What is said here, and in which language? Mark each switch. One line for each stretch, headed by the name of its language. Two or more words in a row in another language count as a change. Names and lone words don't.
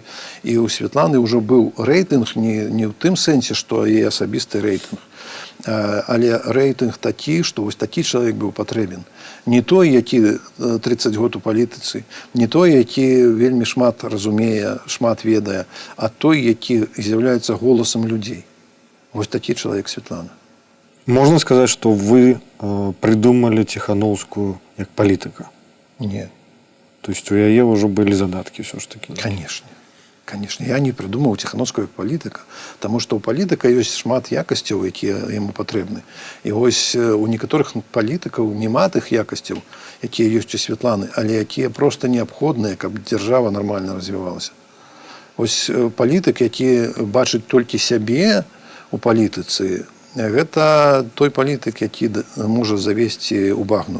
Belarusian: І ў Святланы ўжо быў рэйтынг не ў тым сэнсе, што яе асабісты рэйтынг, але рэйтынг такі, што вось такі чалавек быў патрэбен. Не той, які 30 год у палітыцы, не той, які вельмі шмат разумее, шмат ведае, а той, які з'яўляецца голасам людзей. Вось такі чалавек Святлана.
Russian: Можно сказать, что вы придумали Тихановскую как политика? Нет. То есть у яе уже были задатки все ж таки? Конечно. Конечно. Я не придумал Тихановскую как политика, потому что у политика есть
Belarusian: шмат якасцяў, якія яму патрэбны. І вось у некаторых палітыкаў няма тых якасцяў, якія ёсць у Святланы, але якія просто неабходныя, каб дзяржава нармальна развівалася. Вось палітык, які бачыць толькі сябе у палітыцы, гэта той палітык, які можа завесці ў багну.